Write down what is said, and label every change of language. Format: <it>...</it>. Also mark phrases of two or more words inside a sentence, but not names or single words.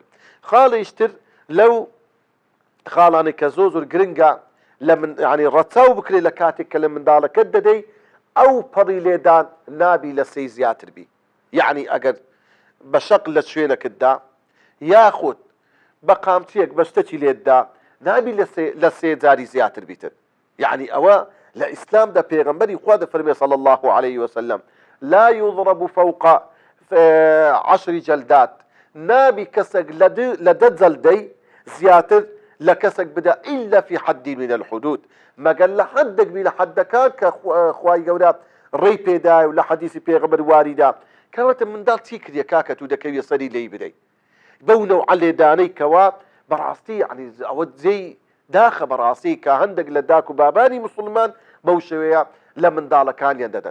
<ckb>خاڵیشتر لەو خاڵانێک کە زۆر گرنگە لە من ینی ڕەچاو بکرێت لە کاتێک کە لە منداڵەکەت دەدەی ئەو پەڕی لێدان نابی لە 3 زیاتر بی. یعنی ئەگەر بە شەق لە شوێنەکەتدا یاخود بە قامچیەک بە شتێکی لێتدا نابی لە 3 جاری زیاتر بیتن. یعنی ئەوە لە ئیسلامدا پێغەمبەری خوا دەفەرمێ</ckb> <ar>صلی الله عليه وسلم لا يضرب فوق 10 جلدات</ar> <ckb>نابی کەسێک لە 10 جەلدەی زیاتر لە کەسێک بدا</ckb> <ar>إلا في حد من الحدود</ar> <ckb>مەگەر لە حدێک بی لە حدەکان کە خوای گەورە ڕێی پێدایە و لە حەدیسی پێغەمبەر واریدا کەواتە منداڵ چی کردیە کاکە تو دەکەویە سەری لێی بدەی بەو نەوعە لێدانەی کەوا بەڕاستی یعنی ئەوە جێی داخە بەڕاستی کە هەندێک لە داک و بابانی مسلمان بەو شێوەیە لە منداڵەکانیان دەدەن.</ckb>